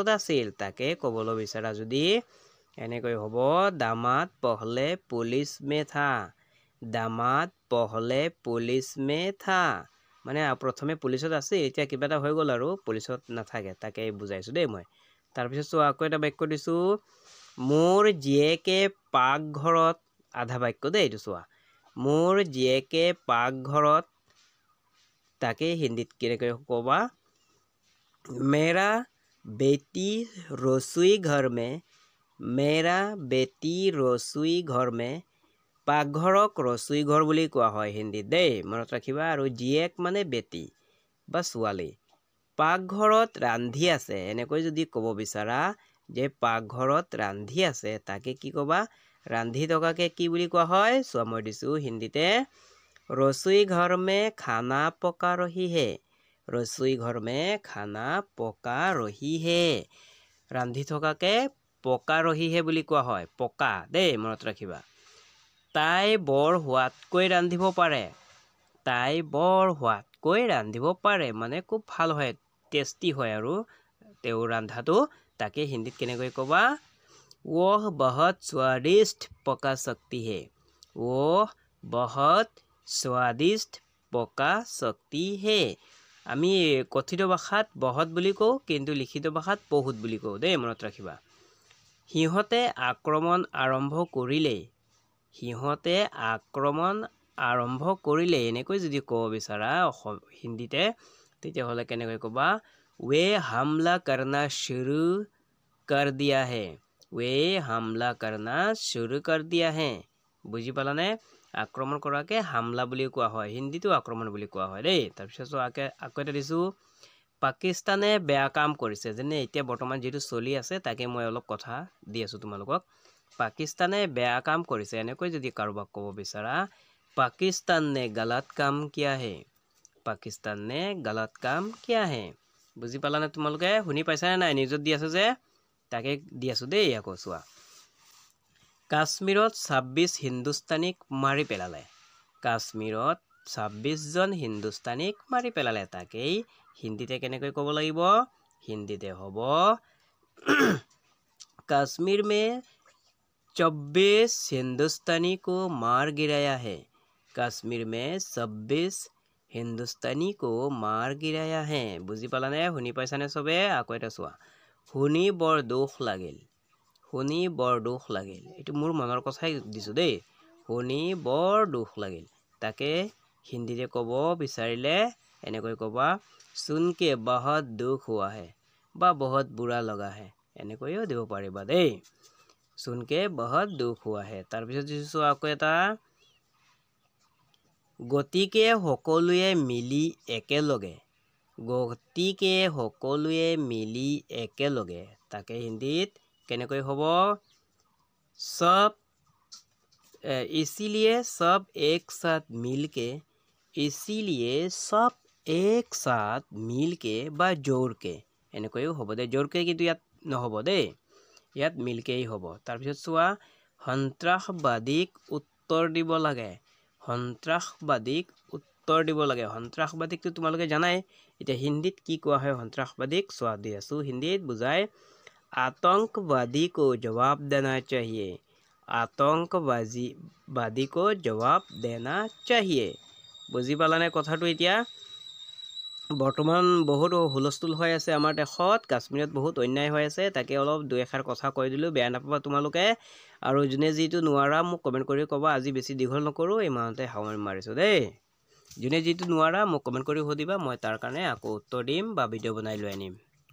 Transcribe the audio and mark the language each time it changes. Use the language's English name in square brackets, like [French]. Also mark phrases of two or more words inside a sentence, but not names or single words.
[Assamese] আছিল তাকে ক'বলৈ বিচাৰা যদি এনেকৈ হ'ব [Hindi] दामाद पहले पुलिस में था दामाद पहले पुलिस में था [Assamese] মানে প্ৰথমে পুলিচত আছে এতিয়া কিবা এটা হৈ গ'ল আৰু পুলিচত নাথাকে তাকে বুজাইছো দেই মই তাৰ পিছত চোৱা আকৌ এটা বাক্য দিছো মোৰ জীয়েকে পাকঘৰত আধা বাক্য দেই এইটো চোৱা মোৰ জীয়েকে পাকঘৰত তাকে হিন্দীত কেনেকৈ ক'বা [Hindi] मेरा बेटी रसोई घर में मेरा बेटी रसोई घर में [Assamese] পাকঘৰক ৰচুই ঘৰ বুলি কোৱা হয় হিন্দীত দেই মনত ৰাখিবা আৰু জীয়েক মানে বেটি বা ছোৱালী পাকঘৰত ৰান্ধি আছে এনেকৈ যদি ক'ব বিচাৰা যে পাকঘৰত ৰান্ধি আছে তাকে কি ক'বা ৰান্ধি থকাকে কি বুলি কোৱা হয় চোৱা মই দিছো হিন্দীতে [Hindi] रसोई घर में खाना पका रही है रसोई घर में खाना पका रही है [Assamese] ৰান্ধি থকাকে [Hindi] पका रही है [Assamese] বুলি কোৱা হয় পকা দেই মনত ৰাখিবা তাই বৰ হোৱাতকৈ ৰান্ধিব পাৰে তাই বৰ হোৱাতকৈ ৰান্ধিব পাৰে মানে খুব ভাল হয় টেষ্টি হয় আৰু তেও ৰান্ধাটো তাকে হিন্দীত কেনেকৈ ক'বা [Hindi] वह बहुत स्वादिष्ट पका सकती है वह बहुत स्वादिष्ट पका सकती है [Assamese] আমি কথিত ভাষাত বহুত বুলি কওঁ কিন্তু লিখিত ভাষাত বহুত বুলি কওঁ দেই মনত ৰাখিবা সিহঁতে আক্ৰমণ আৰম্ভ কৰিলে এনেকৈ যদি ক'ব বিচাৰা হিন্দীতে তেতিয়াহ'লে কেনেকৈ ক'বা [Hindi] वे हमला करना शुरू कर दिया है वे हमला करना शुरू कर दिया है [Assamese] বুজি পালানে আক্ৰমণ কৰাকে হামলা বুলি কোৱা হয় হিন্দীটো আক্ৰমণ বুলি কোৱা হয় দেই তাৰ পিছত আকৌ এটা দিছো পাকিস্তানে বেয়া কাম কৰিছে যেনে এতিয়া বৰ্তমান যেটো চলি আছে তাকে মই অলপ কথা দি আছো তোমালোকক পাকিস্তানে বেয়া কাম কৰিছে এনেকৈ যদি কাৰোবাক ক'ব বিচাৰা পাকিস্তান [Hindi] ने गलत काम किया है [Assamese] পাকিস্তান [Hindi] ने गलत काम किया है [Assamese] বুজি পালানে তোমালোকে শুনি পাইছানে নাই নিউজত দি আছে যে তাকে দি আছো দেই আকৌ চোৱা কাশ্মীৰত 26 হিন্দুস্তানীক মাৰি পেলালে কাশ্মীৰত 26 জন হিন্দুস্তানীক মাৰি পেলালে তাকেই হিন্দীতে কেনেকৈ ক'ব লাগিব হিন্দীতে হ'ব [Hindi] कश्मीर में 26 हिंदुस्तानी को मार गिराया है कश्मीर में 26 हिंदुस्तानी को मार गिराया है [Assamese] বুজি পালানে শুনি পাইছানে সবে আকৌ এটা চোৱা শুনি বৰ দুখ লাগিল এটো মোৰ মনৰ কথাই দিছো দেই শুনি বৰ দুখ লাগিল তাকে হিন্দীতে ক'ব বিচাৰিলে এনেকৈ ক'বা [Hindi] सुन के बहुत दुख हुआ है [Assamese] বা [Hindi] बहुत बुरा लगा है [Assamese] এনেকৈও দিব পাৰিবা দেই [Hindi] सुन के बहुत दुख हुआ है [Assamese] তাৰ পিছত দিছো আকৌ এটা গতিকে সকলোৱে মিলি একেলগে তাকে হিন্দীত কেনেকৈ হ'ব [Hindi] सब इसीलिए सब एक साथ मिलके इसीलिए सब एक साथ मिल के বা [Assamese] জোৰকে এনেকৈও হ'ব দে জোৰকে কিন্তু ইয়াত নহ'ব দেই ইয়াত মিলকেই হ'ব তাৰপিছত চোৱা সন্ত্ৰাসবাদীক উত্তৰ দিব লাগে সন্ত্ৰাসবাদীক উত্তৰ দিব লাগে সন্ত্ৰাসবাদীকটো তোমালোকে জানাই এতিয়া হিন্দীত কি কোৱা হয় সন্ত্ৰাসবাদীক চোৱা দি আছো হিন্দীত বুজায় [Hindi] आतंकवादी को जवाब देना चाहिए आतंकवादी को जवाब देना चाहिए [Assamese] বুজি পালানে কথাটো এতিয়া বৰ্তমান বহুত হুলস্থুল হৈ আছে আমাৰ দেশত কাশ্মীৰত বহুত অন্যায় হৈ আছে তাকে অলপ দুই এষাৰ কথা কৈ দিলোঁ বেয়া নাপাবা তোমালোকে আৰু যোনে যিটো নোৱাৰা মোক কমেণ্ট কৰি ক'বা আজি বেছি দীঘল নকৰোঁ ইমানতে সামৰণি মাৰিছোঁ দেই যোনে যিটো নোৱাৰা মোক কমেণ্ট কৰি সুধিবা মই তাৰ কাৰণে আকৌ উত্তৰ দিম বা ভিডিঅ' বনাই লৈ আনিম